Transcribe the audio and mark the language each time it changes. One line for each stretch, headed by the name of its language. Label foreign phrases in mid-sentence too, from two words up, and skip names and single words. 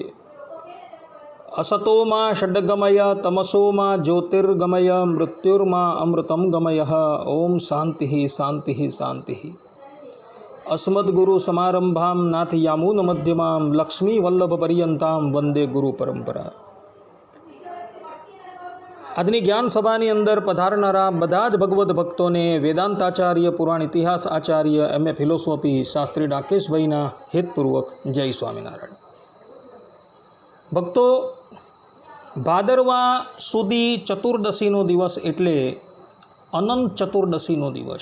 Sanskrit: असतो मा षड्गमय तमसो मा ज्योतिर्गमय मृत्युर्मा अमृतं गमयः। ओम शांति शांति शांति। अस्मद्गुरुसमारंभां नाथयामुनमध्यमां लक्ष्मीवल्लभपर्यन्तां वंदे गुरु परंपरा।
Gujarati: આજની જ્ઞાન સભાની અંદર પધારનારા બધા જ ભગવદ્ ભક્તોને વેદાંતાચાર્ય, પુરાણ ઇતિહાસ આચાર્ય, એમએ ફિલોસોફી શાસ્ત્રી ડાકેશભાઈના હેતપૂર્વક જય સ્વામિનારાયણ। ભક્તો, ભાદરવા સુદી ચતુર્દશીનો દિવસ એટલે અનંત ચતુર્દશીનો દિવસ।